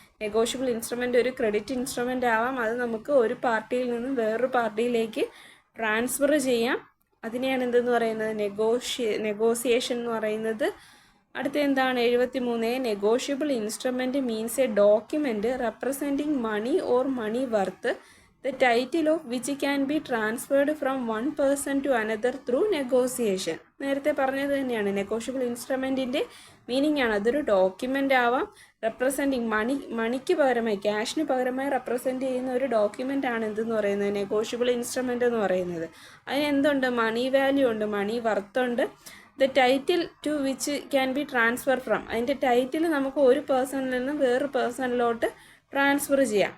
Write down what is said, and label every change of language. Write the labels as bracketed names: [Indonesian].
[Malayalam] Negotiable instrument ഒരു credit instrument ആവാം. അത് നമുക്ക് ഒരു പാർട്ടിയിൽ നിന്നും വേറൊരു പാർട്ടിയിലേക്ക് ട്രാൻസ്ഫർ ചെയ്യാം. അതിനെയാണ് എന്തെന്ന് പറയുന്നത്? നെഗോസിയേഷൻ എന്ന് പറയുന്നത്. അടുത്ത എന്താണ്? [English] 73, negotiable instrument means a document representing money or money worth the title of which can be transferred from one person to another through negotiation. [Malayalam] നേരത്തെ പറഞ്ഞത് തന്നെയാണ് നെഗോഷ്യബിൾ ഇൻസ്ട്രുമെൻറ്റിൻ്റെ മീനിങ് ആണ്. അതൊരു ഡോക്യുമെൻ്റ് ആവാം, റെപ്രസെൻറ്റിങ് മണിക്ക് പകരമായി ക്യാഷിന് പകരമായി റെപ്രസെൻറ്റ് ചെയ്യുന്ന ഒരു ഡോക്യുമെൻ്റ് ആണ് എന്തെന്ന് പറയുന്നത് നെഗോഷ്യബിൾ ഇൻസ്ട്രുമെൻ്റ് എന്ന് പറയുന്നത്. അതിന് എന്തുണ്ട്? മണി വാല്യൂ ഉണ്ട്, മണി വർത്തുണ്ട്. The title to which can be transfer from, അതിൻ്റെ ടൈറ്റിൽ നമുക്ക് ഒരു പേഴ്സണിൽ നിന്നും വേറൊരു പേഴ്സണിലോട്ട് ട്രാൻസ്ഫർ ചെയ്യാം.